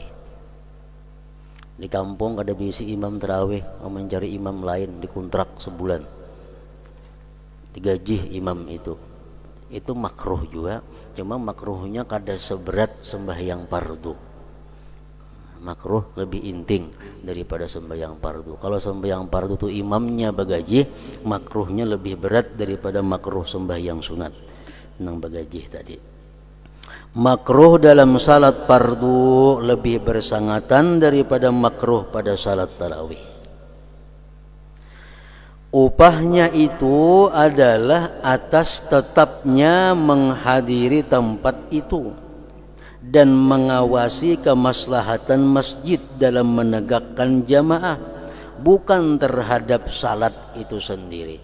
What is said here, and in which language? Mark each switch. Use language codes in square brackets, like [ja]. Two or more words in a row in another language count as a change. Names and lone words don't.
[bjn] Di kampung ada bisi imam tarawih, mencari imam lain, dikontrak sebulan, digaji imam itu makruh juga, cuma makruhnya kada seberat sembahyang fardu. Makruh lebih inting daripada sembahyang fardu. Kalau sembahyang fardu tuh imamnya bagaji, makruhnya lebih berat daripada makruh sembahyang sunat nang bagaji tadi. [ms] Makruh dalam salat fardu lebih bersangatan daripada makruh pada salat tarawih. Upahnya itu adalah atas tetapnya menghadiri tempat itu dan mengawasi kemaslahatan masjid dalam menegakkan jamaah, bukan terhadap salat itu sendiri.